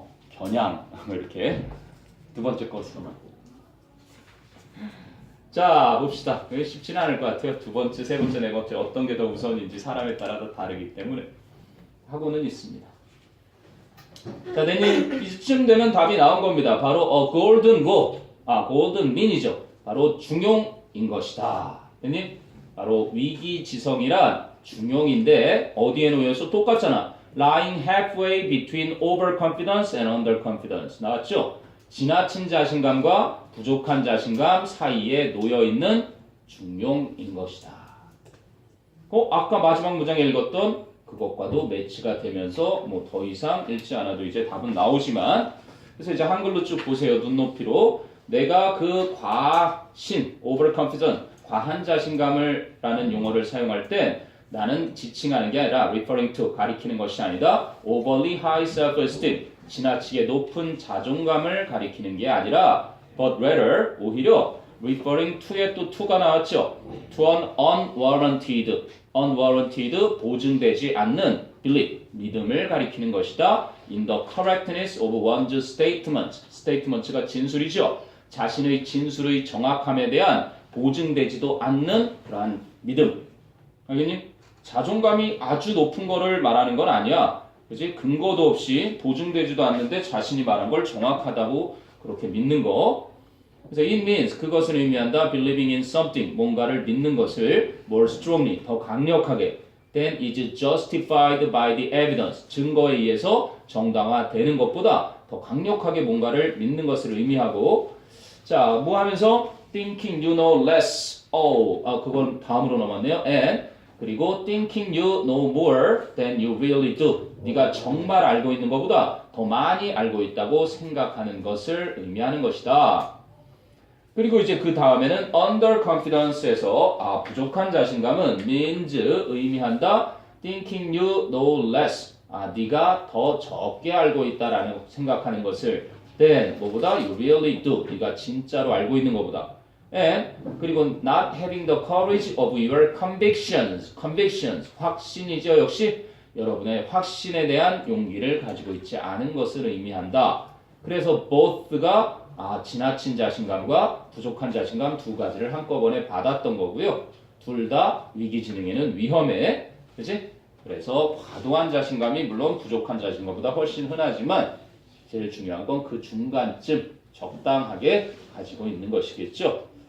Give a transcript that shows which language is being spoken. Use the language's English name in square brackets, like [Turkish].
[Korean] 겨냥 이렇게 두 번째 것으로만. 자 봅시다. 쉽지는 않을 것 같아요. 두 번째, 세 번째, 네 번째 어떤 게 더 우선인지 사람에 따라 다 다르기 때문에 하고는 있습니다. 자, 내님 이쯤 되면 답이 나온 겁니다. [English] 바로 golden rule, golden mean이죠. [Korean] 바로 중용인 것이다. 내님 바로 위기지성이란 중용인데 어디에 놓여서 똑같잖아. [English] lying halfway between overconfidence and underconfidence [Korean] 나왔죠? 지나친 자신감과 부족한 자신감 사이에 놓여있는 중용인 것이다. 아까 마지막 문장에 읽었던 그것과도 매치가 되면서 뭐 더 이상 읽지 않아도 이제 답은 나오지만 그래서 이제 한글로 쭉 보세요. 눈높이로 내가 그 과신, overconfident, 과한 자신감을 라는 용어를 사용할 때 나는 지칭하는 게 아니라 referring to, 가리키는 것이 아니다. [English] overly high self-esteem, [Korean] 지나치게 높은 자존감을 가리키는 게 아니라 [English] but rather, [Korean] 오히려 referring to에 또 to가 나왔죠. to an unwarranted, 보증되지 않는 belief, 믿음을 가리키는 것이다. [English] in the correctness of one's statement가 진술이죠. [Korean] 자신의 진술의 정확함에 대한 보증되지도 않는 그러한 믿음. 알겠니? 자존감이 아주 높은 거를 말하는 건 아니야. 그지? 근거도 없이 보증되지도 않는데 자신이 말한 걸 정확하다고 그렇게 믿는 거. 그래서 [English] it means [Korean] 그것을 의미한다. [English] believing in something [Korean] 뭔가를 믿는 것을 [English] more strongly [Korean] 더 강력하게 [English] than is justified by the evidence [Korean] 증거에 의해서 정당화되는 것보다 더 강력하게 뭔가를 믿는 것을 의미하고 자, 뭐 하면서 [English] thinking you know less. [Korean] 그건 다음으로 넘었네요. [English] and [Korean] 그리고 [English] thinking you know more than you really do. [Korean] 네가 정말 알고 있는 것보다 더 많이 알고 있다고 생각하는 것을 의미하는 것이다. 그리고 이제 그 다음에는 underconfidence에서 부족한 자신감은 means 의미한다. [English] thinking you know less. [Korean] 네가 더 적게 알고 있다라는 생각하는 것을 than 뭐보다 [English] you really do. [Korean] 네가 진짜로 알고 있는 것보다. [English] and [Korean] 그리고 [English] not having the courage of your convictions. [Korean] 확신이죠. 역시 여러분의 확신에 대한 용기를 가지고 있지 않은 것을 의미한다. 그래서 both가 지나친 자신감과 부족한 자신감 두 가지를 한꺼번에 받았던 거고요. 둘 다 위기지능에는 위험해. 그치? 그래서 과도한 자신감이 물론 부족한 자신감보다 훨씬 흔하지만 제일 중요한 건 그 중간쯤 적당하게 가지고 있는 것이겠죠.